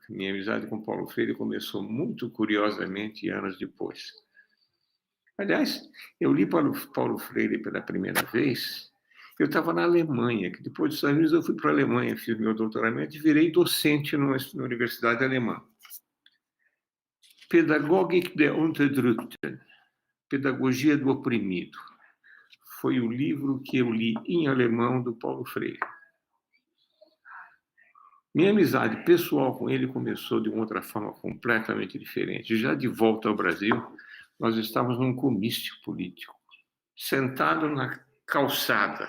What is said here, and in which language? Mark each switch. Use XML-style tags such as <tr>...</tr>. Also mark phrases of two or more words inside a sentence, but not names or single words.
<pt>Minha amizade com Paulo Freire começou muito curiosamente anos depois. Aliás, eu li Paulo Freire pela primeira vez. Eu estava na Alemanha, que depois dos Estados Unidos eu fui para a Alemanha, fiz meu doutoramento e virei docente na Universidade Alemã.</pt> <de>Pädagogik der Unterdrückten,</de> <pt>Pedagogia do Oprimido, foi o livro que eu li em alemão do Paulo Freire. Minha amizade pessoal com ele começou de uma outra forma completamente diferente. Já de volta ao Brasil, nós estávamos num comício político, sentado na calçada.</pt>